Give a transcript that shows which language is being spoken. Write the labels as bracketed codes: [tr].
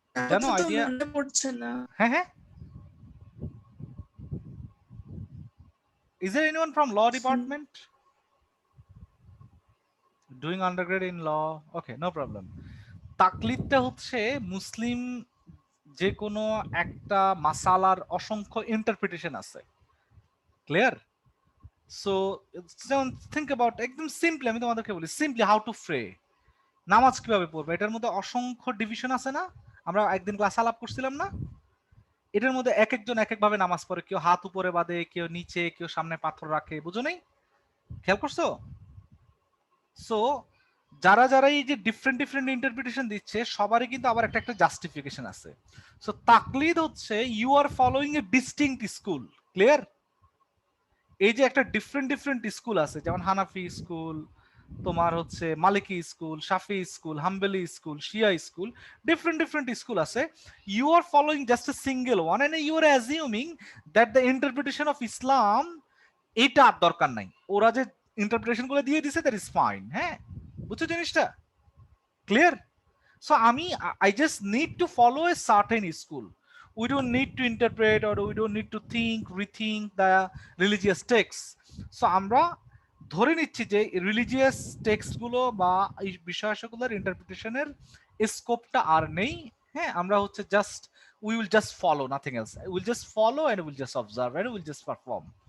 [bn] জানো আপাতত আইডিয়া? মনে পড়ছে না। হ্যাঁ হ্যাঁ, [en] is there anyone from law department doing undergrad in law? Okay, no problem. [bn] তাকলিদটা হচ্ছে মুসলিম যে কোনো একটা মাসালার অসংখ্য ইন্টারপ্রিটেশন আছে, ক্লিয়ার? সো [en] think about, [bn] একদম সিম্পলি আমি তোমাদেরকে বলি, সিম্পলি [en] how to pray, [bn] নামাজ কিভাবে পড়বে, এটার মধ্যে অসংখ্য ডিভিশন আছে না? আমরা একদিন ক্লাস আলাপ করছিলাম না? এটার মধ্যে এক একজন এক একভাবে নামাজ পড়ে, কেউ হাত উপরে বাঁধে, কেউ নিচে, কেউ সামনে পাথর রাখে, বুঝো নাই? খেয়াল করছো? সো যারা যারা এই যে ডিফারেন্ট ডিফারেন্ট ইন্টারপ্রিটেশন দিচ্ছে, সবারই কিন্তু আবার একটা একটা জাস্টিফিকেশন আছে। [en] so [bn] তাকলিদ হচ্ছে [en] You are following a distinct school, clear? [bn] এই যে একটা ডিফারেন্ট ডিফারেন্ট স্কুল আছে, যেমন হানাফি স্কুল, তোমার হচ্ছে মালিকি স্কুল, শাফি স্কুল, হাম্বলি স্কুল, শিয়া স্কুল, ডিফারেন্ট ডিফারেন্ট স্কুল আছে। [en] you are following just a single one and you are assuming that the interpretation of Islam [bn] এটা আর দরকার নাই, ওরা যে ইন্টারপ্রিটেশন গুলো দিয়ে দিছে [en] That is fine. [bn] হ্যাঁ, বুঝছো জিনিসটা? Clear? [en] So I just need to follow a certain school. We don't need to interpret or we don't need to rethink the religious texts. [bn] So আমরা ধরে নিচ্ছি যে রিলিজিয়াস টেক্সট গুলো বা এই বিষয়গুলোর ইন্টারপ্রিটেশনের স্কোপটা আর নেই। হ্যাঁ, আমরা হচ্ছে just [en] we will just follow, nothing else. We will just follow and we will just observe and we will just perform.